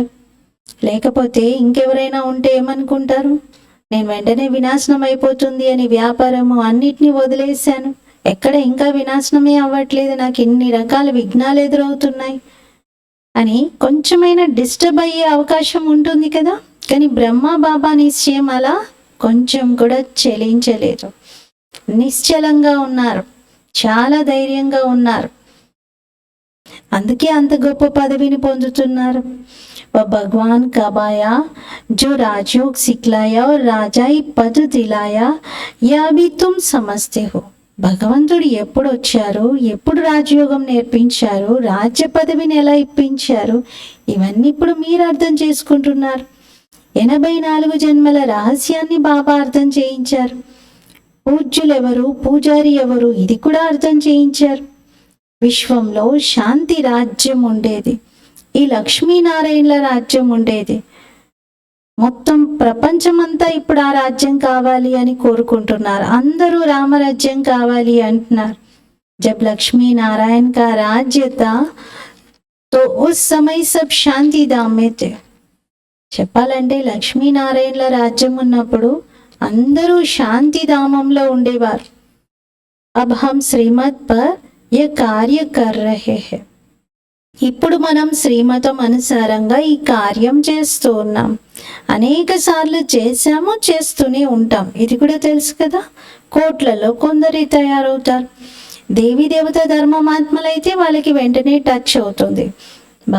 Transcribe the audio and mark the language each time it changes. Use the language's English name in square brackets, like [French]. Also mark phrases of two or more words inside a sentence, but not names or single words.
[Telugu] లేకపోతే ఇంకెవరైనా ఉంటే ఏమనుకుంటారు, నేను వెంటనే వినాశనం అయిపోతుంది అని వ్యాపారము అన్నిటినీ వదిలేశాను, ఎక్కడ ఇంకా వినాశనమే అవ్వట్లేదు, నాకు ఇన్ని రకాల విఘ్నాలు ఎదురవుతున్నాయి అని కొంచెమైనా డిస్టర్బ్ అయ్యే అవకాశం ఉంటుంది కదా. కానీ బ్రహ్మబాబా నిశ్చయం అలా కొంచెం కూడా చెలించలేదు. నిశ్చలంగా ఉన్నారు, చాలా ధైర్యంగా ఉన్నారు. అందుకే అంత గొప్ప పదవిని పొందుతున్నారు. [Hindi] भगवान कब आया जो राजयोग सिखलाया और राजाई पद दिलाया या भी तुम समझते हो. [Telugu] భగవంతుడు ఎప్పుడు వచ్చారు, ఎప్పుడు రాజయోగం నేర్పించారు, రాజ్య పదవిని ఎలా ఇప్పించారు, ఇవన్నీ ఇప్పుడు మీరు అర్థం చేసుకుంటున్నారు. 84 జన్మల రహస్యాన్ని బాబా అర్థం చేయించారు. పూజ్యులెవరు, పూజారి ఎవరు, ఇది కూడా అర్థం చేయించారు. విశ్వంలో శాంతి రాజ్యం ఉండేది, ఈ లక్ష్మీనారాయణల రాజ్యం ఉండేది. మొత్తం ప్రపంచమంతా ఇప్పుడు ఆ రాజ్యం కావాలి అని కోరుకుంటున్నారు. అందరూ రామరాజ్యం కావాలి అంటున్నారు. [Hindi] जब लक्ष्मी नारायण का राज्य था तो उस समय सब शांति धाम में थे. [Telugu] చెప్పాలంటే లక్ష్మీనారాయణల రాజ్యం ఉన్నప్పుడు అందరూ శాంతిధామంలో ఉండేవారు. [Hindi] अब हम श्रीमत पर ये कार्य कर रहे हैं. [Telugu] ఇప్పుడు మనం శ్రీమతం అనుసారంగా ఈ కార్యం చేస్తూ ఉన్నాం. అనేక సార్లు చేశాము, చేస్తూనే ఉంటాం. ఇది కూడా తెలుసు కదా. కోట్లలో కొందరు తయారవుతారు. దేవీ దేవత ధర్మమాత్మలైతే వాళ్ళకి వెంటనే టచ్ అవుతుంది.